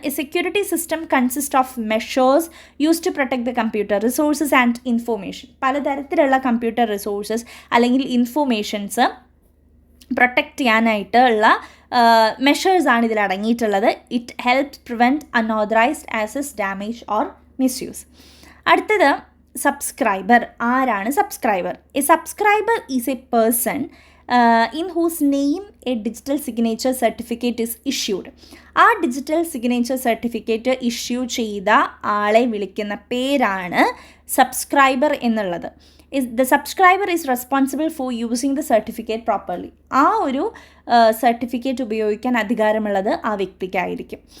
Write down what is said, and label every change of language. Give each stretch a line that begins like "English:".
English: A security system consist of measures use to protect the computer resources and information.
Malayalam: പലതരത്തിലുള്ള computer resources അല്ലെങ്കിൽ informations protect ചെയ്യാനായിട്ടുള്ള മെഷേഴ്സാണ് ഇതിൽ അടങ്ങിയിട്ടുള്ളത്.
English: It helps prevent unauthorised access, damage or misuse.
Malayalam: അടുത്തത് subscriber. ആരാണ് subscriber?
English: A subscriber is a person in whose name a digital signature certificate is issued.
Malayalam: ആ digital signature certificate issue ചെയ്ത ആളെ വിളിക്കുന്ന പേരാണ് സബ്സ്ക്രൈബർ എന്നുള്ളത്.
English: The subscriber is responsible for using the certificate properly.
Malayalam: ആ ഒരു സർട്ടിഫിക്കറ്റ് ഉപയോഗിക്കാൻ അധികാരമുള്ളത് ആ വ്യക്തിക്കായിരിക്കും.